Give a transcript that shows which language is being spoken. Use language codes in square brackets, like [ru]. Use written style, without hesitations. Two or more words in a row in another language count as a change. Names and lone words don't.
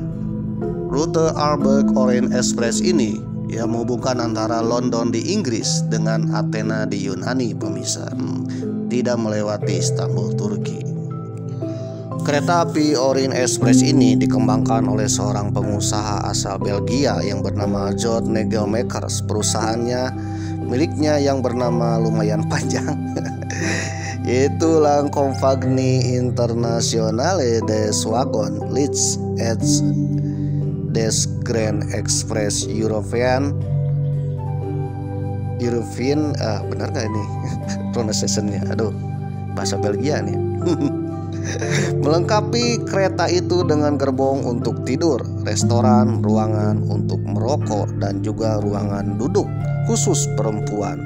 [id] Rute Arlberg Orient Express ini yang menghubungkan antara London di Inggris dengan Athena di Yunani pemirsa, tidak melewati Istanbul, Turki. Kereta api Orient Express ini dikembangkan oleh seorang pengusaha asal Belgia yang bernama George Nagelmakers. Perusahaannya miliknya yang bernama lumayan panjang yaitu La Compagnie Internationale des Wagons Lits et des Grands Express Européen. Benar gak ini pronunciation-nya? Aduh, bahasa Belgia nih. Melengkapi kereta itu dengan gerbong untuk tidur, restoran, ruangan untuk merokok, dan juga ruangan duduk khusus perempuan.